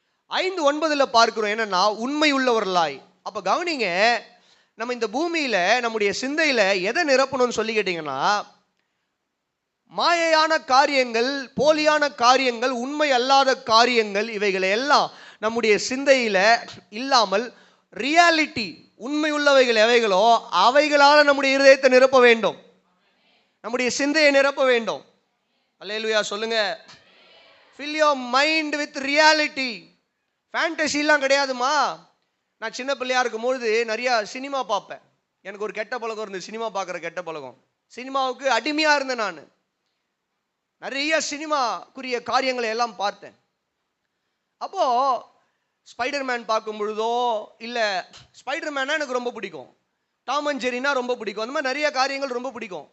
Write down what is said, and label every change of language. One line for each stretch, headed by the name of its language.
Tamil: 5:9 பார்க்கிறோம் என்னன்னா, உண்மை உள்ளவர்களாய். அப்ப கவனிங்க, நம்ம இந்த பூமியில நம்முடைய சிந்தையில எதை நிரப்பணும்னு சொல்லி கேட்டீங்கன்னா, மாயையான காரியங்கள், போலியான காரியங்கள், உண்மை அல்லாத காரியங்கள், இவைகளை எல்லாம் நம்முடைய சிந்தையில இல்லாமல் ரியாலிட்டி, உண்மை உள்ளவைகள் எவைகளோ அவைகளால நம்முடைய இருதயத்தை நிரப்ப வேண்டும், நம்முடைய சிந்தையை நிரப்ப வேண்டும். அல்லேலூயா சொல்லுங்க.
English: fill your mind with reality.
Tamil: ஃபேண்டசிலாம் கிடையாதுமா. நான் சின்ன பிள்ளையா இருக்கும்போது நிறைய சினிமா பார்ப்பேன். எனக்கு ஒரு கெட்ட பழக்கம் இருந்தது, சினிமா பார்க்குற கெட்ட பழக்கம். சினிமாவுக்கு அடிமையாக இருந்தேன் நான். நிறைய சினிமாக்குரிய காரியங்களை எல்லாம் பார்த்தேன். அப்போ ஸ்பைடர்மேன் பார்க்கும் பொழுதோ, இல்லை ஸ்பைடர்மேனா எனக்கு ரொம்ப பிடிக்கும், டாம் அண்ட் ஜெரினா ரொம்ப பிடிக்கும், அந்த மாதிரி நிறைய காரியங்கள் ரொம்ப பிடிக்கும்.